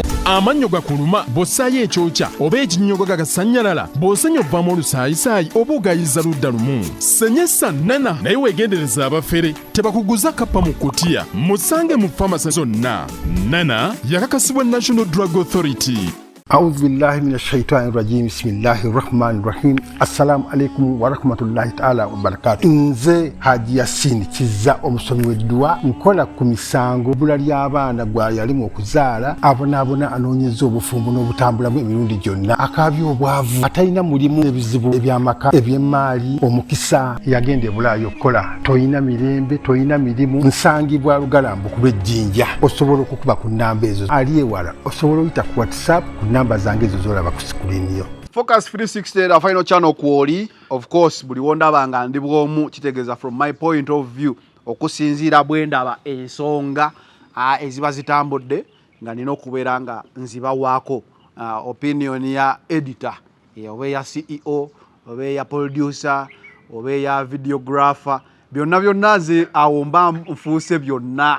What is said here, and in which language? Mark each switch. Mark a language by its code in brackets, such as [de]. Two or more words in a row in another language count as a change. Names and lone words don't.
[lg] Amannyo gakuluma bw'ossaayo ekyokya oba ekinnyogo gagasanyalala bw'osenya ovaamu olusaayisaayi oba ogayiza ludda lumu. Senyesa Nana naye weegendereza abafere tebakuguza kappa mu kutiya. Musange mu famasi zonna. Nana yakakasibwa National Drug Authority. [ar] أعوذ بالله من الشيطان الرجيم بسم الله الرحمن الرحيم السلام عليكم ورحمة الله تعالى وبركاته. [lg] Nze Haji Yasin Kiza omusomi w'eddwa nkola ku misango bbula ly'abaana gwa yalimu okuzaala abonaabona anoonyeza obufumbo n'obutambulamu emirundi gyonna akaabya obwavu atalina mulimu ebizibu eby'amaka eby'emmaali omukisa yagenda e Bulaaya okukola toyina mirembe toyina mirimu nsangibwa Lugalambo ku lw'ejjinja osobola okukuba ku nnamba ezo ali ewala osobola oyita ku WhatsApp ku namba zange ezo z'olaba ku screen yo. Focus 360 [en] the final channel [lg] kwoli [en] of course [lg] buli wondabanga ndi bwomu kitegeeza [en] from my point of view [lg] okusinziira bwendaba ensonga eziba zitambudde nga nina okubeera nga nzibawaako opinion ya editor oba ya CEO oba ya producer oba ya videographer byonna nze awo mba nfuuse byonna.